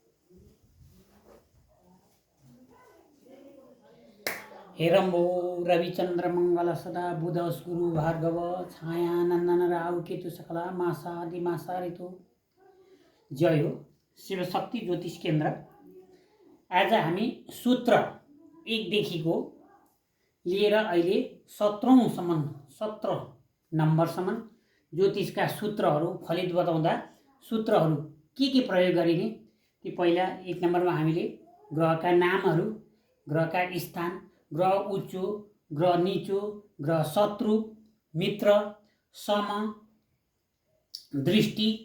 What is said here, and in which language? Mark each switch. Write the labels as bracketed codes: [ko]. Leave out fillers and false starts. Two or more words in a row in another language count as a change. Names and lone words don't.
[sa] हेरम्बो रविचन्द्र मंगल सदा बुध गुरु भार्गव छाया नन्दन राहु केतु सकला मासा आदि मासा ऋतु। [ne] जय हो शिवशक्ति ज्योतिष केन्द्र। आज हामी सूत्र 1 देखिको लिएर अहिले 17 नम्बरसम्म ज्योतिषका सूत्रहरू फलित बताउँदा सूत्रहरू के प्रयोग गरिने ती पहिला 1 नम्बरमा हामीले ग्रहका नामहरू, ग्रहका स्थान, ग्रह उच्चो, ग्रह नीचो, ग्रह शत्रु, मित्र, सम, दृष्टि,